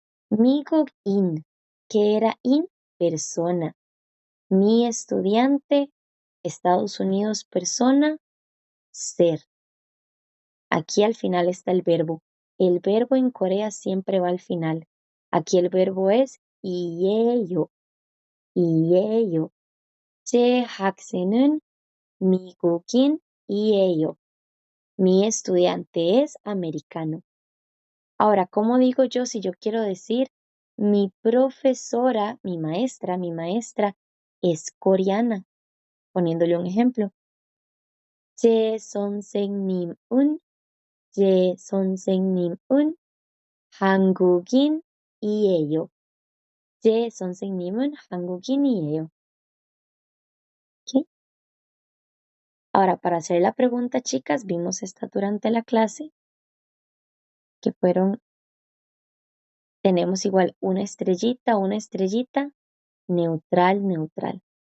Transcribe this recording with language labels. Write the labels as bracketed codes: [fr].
[es] Migo in, ¿qué era in? Persona. Mi estudiante, Estados Unidos, persona, ser. Aquí al final está el verbo. El verbo en Corea siempre va al final. Aquí el verbo es 이에요. [ko] 이에요. 제 학생은 미국인이에요. [es] Mi estudiante es americano. Ahora, ¿cómo digo yo si yo quiero decir mi profesora, mi maestra es coreana? Poniéndole un ejemplo. [ko] 제 선생님은 제 선생님은 한국인이에요. 제 선생님은 한국인이에요. [es] ¿Ok? Ahora, para hacer la pregunta, chicas, vimos esta durante la clase, que fueron, tenemos igual una estrellita, neutral, neutral.